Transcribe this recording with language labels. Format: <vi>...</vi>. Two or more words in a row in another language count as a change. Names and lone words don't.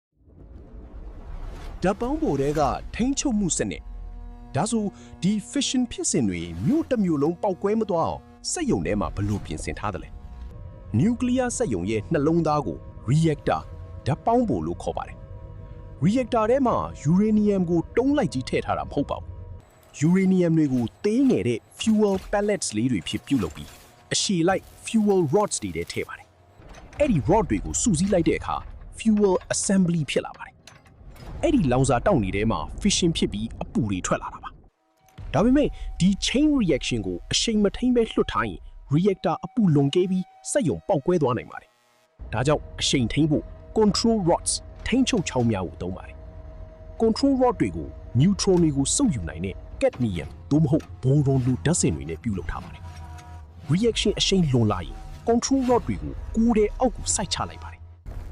<my>ဓာတ်ပေါင်းပိုတွေကထိန်းချုပ်မှုစနစ်ဒါဆိုဒီ fission ဖြစ်စဉ်တွေမြို့တစ်မြို့လုံးပောက်ကွဲမသွားအောင်စက်ရုံထဲမှာဘယ်လိုပြင်ဆင်ထားသလဲ nuclear စက်ရုံရဲ့နှလုံးသားကို reactor ဓာတ် ပေါင်းပိုလို့ခေါ်ပါတယ် reactor ထဲမှာ uranium ကိုတုံးလိုက်ကြီးထည့်ထားတာမဟုတ်ပါဘူး uranium တွေကိုသေးငယ်တဲ့</my> <en>fuel pellets</en> <my>လေးတွေဖြစ်ပြုလုပ်ပြီးအရှည်လိုက်</my> <en>fuel rods</en> <my>တွေထဲထည့်ပါတယ်အဲ့ဒီ rod တွေကိုစုစည်းလိုက်တဲ့အခါ</my> <en>fuel assembly</en> <my>ဖြစ်လာပါတယ်အဲ့ဒီလောင်စာတောက်နေ ထဲမှာ fission ဖြစ်ပြီးအပူတွေထွက်လာတာပါဒါပေမဲ့ဒီ</my> <en>chain reaction</en> <my>ကိုအရှိန်မထိန်ပဲလွှတ်ထားရင် reactor အပူလွန်ကဲပြီးစက်ရုံပေါက်ကွဲသွားနိုင်ပါတယ်ဒါကြောင့်အရှိန်ထိန်ဖို့</my> <en>control rods</en> <my>ထိန်းချုပ်ချောင်းများကိုသုံးပါတယ်</my> <en>control rod</en> <my>တွေကို neutron တွေကိုစုပ်ယူနိုင်တဲ့ cadmium သို့မဟုတ် boron လိုဓာတ်စင်တွေနဲ့ပြုလုပ်ထားပါတယ် reaction အရှိန်လွန်လာရင်</my> <en>control rod</en> <my>တွေကိုကိုယ်တည်းအောက်ကိုစိုက်ချလိုက်ပါတယ်</my>